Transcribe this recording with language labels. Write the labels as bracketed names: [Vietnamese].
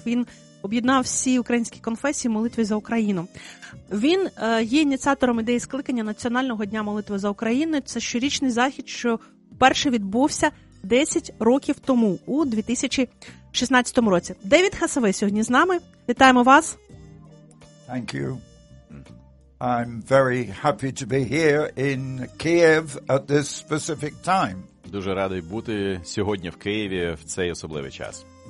[Ukrainian] Він об'єднав всі українські конфесії молитві за Україну. Він є ініціатором ідеї скликання Національного дня молитви за Україну. Це щорічний захід, що перший відбувся 10 років тому, у 2016 році. Девід Хасавей сьогодні з нами. Вітаємо вас. [English] Thank you. I'm very happy to be here in Kiev at this specific time. [Ukrainian] Дуже радий бути сьогодні в Києві в цей особливий час.